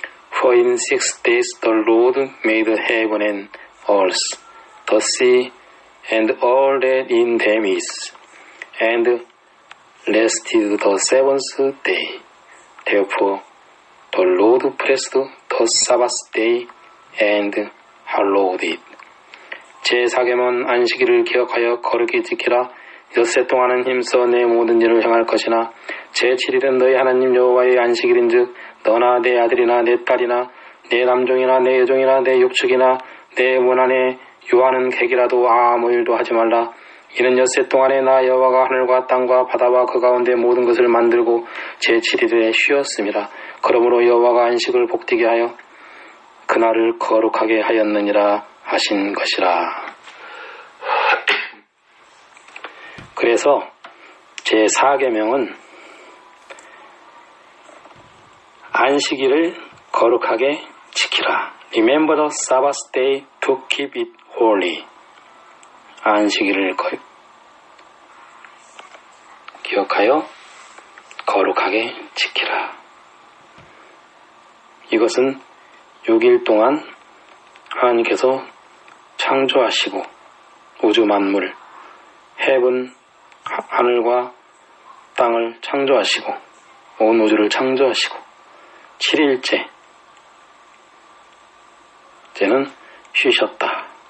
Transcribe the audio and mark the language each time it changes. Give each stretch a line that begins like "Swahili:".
English: For in 6 days the Lord made heaven and earth, the sea, and all that in them is, and rested the seventh day. Therefore the Lord blessed the Sabbath day and hallowed it.
Korean: 제4계명은 안식일을 기억하여 거룩히 지키라. 엿새 동안은 힘써 내 모든 일을 행할 것이나 제7일은 너희 하나님 여호와의 안식일인즉 너나 내 아들이나 내 딸이나 내 남종이나 내 여종이나 내 육축이나 내 원한에 유하는 객이라도 아무 일도 하지 말라. 이는 엿새 동안에 나 여호와가 하늘과 땅과 바다와 그 가운데 모든 것을 만들고 제7일에 쉬었음이라. 그러므로 여호와가 안식을 복되게 하여 그날을 거룩하게 하였느니라 하신 것이라. 그래서 제4계명은 안식일을 거룩하게 지키라.
English: Remember the Sabbath day to keep it holy.
Korean: 안식일을 기억하여 거룩하게 지키라. 이것은 6일 동안 하나님께서 창조하시고 우주 만물, heaven, 하늘과 땅을 창조하시고 온 우주를 창조하시고 7일째 째는 쉬셨다.